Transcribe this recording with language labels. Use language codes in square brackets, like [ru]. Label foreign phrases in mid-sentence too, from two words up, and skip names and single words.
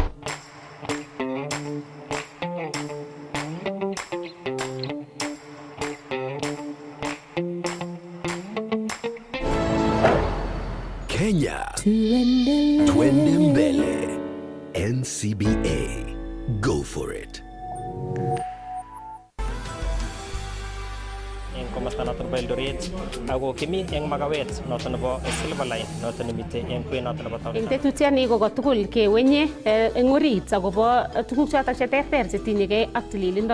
[en] Kenya, Twende Mbele, NCBA. Go for it. [kln] Komasta natin ba Eldoret ako kimi eng magawet noton nebo Silver Line noton nimite eng kwen noton nebo taon. Eng tetutiani ko tugul kewenye eng orit akobo tuguk chotok cheterter chetinyegei ak tililindo.